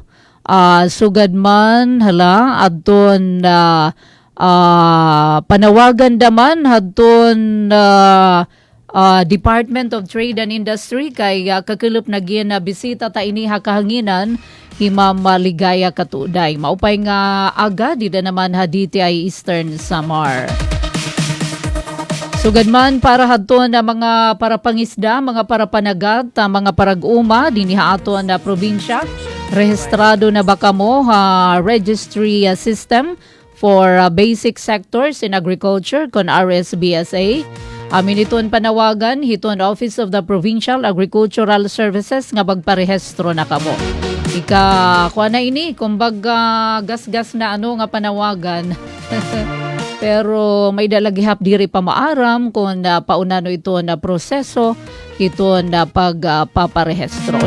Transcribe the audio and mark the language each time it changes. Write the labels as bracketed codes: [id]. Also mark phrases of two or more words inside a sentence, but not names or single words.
[war] Sugad man hala adton panawagan daman hadton Department of Trade and Industry kay kakilop na gina bisita ta ini kahanginan Himam Ligaya Katuday. Maupay nga aga di na naman haditi ay Eastern Samar. Sugad man para hadton na mga parapangisda, mga parapanagat, mga parag-uma dinhi aton na probinsya. Rehistrado na ba kamo registry system for basic sectors in agriculture kon RSBSA. Amin iton panawagan hiton Office of the Provincial Agricultural Services nga bagparehistro na kamo. Kuha na ini kumbaga gas-gas na ano nga panawagan. Pero may dalagihap diri pa maaram kung paunano ito na proseso ito na pagpaparehistro.